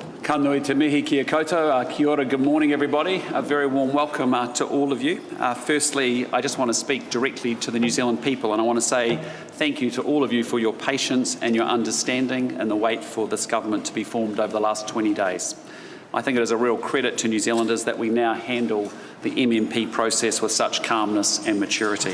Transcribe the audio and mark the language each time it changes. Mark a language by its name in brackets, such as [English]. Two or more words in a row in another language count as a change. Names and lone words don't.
[Māori] Ka nui te mihi kia koutou. Kia ora, [English] good morning everybody. A very warm welcome to all of you. Firstly, I just want to speak directly to the New Zealand people, and I want to say thank you to all of you for your patience and your understanding and the wait for this government to be formed over the last 20 days. I think it is a real credit to New Zealanders that we now handle the MMP process with such calmness and maturity.